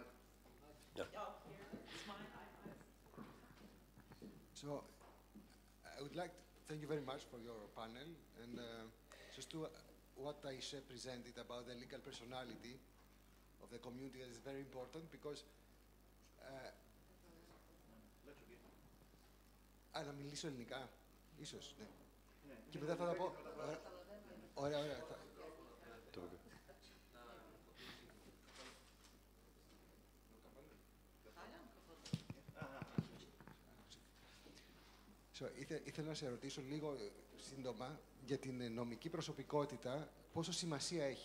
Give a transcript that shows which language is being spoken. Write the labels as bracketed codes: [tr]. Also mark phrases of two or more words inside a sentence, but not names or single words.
[en] Yeah. Oh, here, it's mine. So, I would like to thank you very much for your panel, and just to what Ayşe presented about the legal personality of the community is very important because [el] να μιλήσω ελληνικά, ίσως, ναι. Και μετά θα τα πω. Ωραία. Ήθελα να σε ρωτήσω λίγο σύντομα για την νομική προσωπικότητα, πόσο σημασία έχει.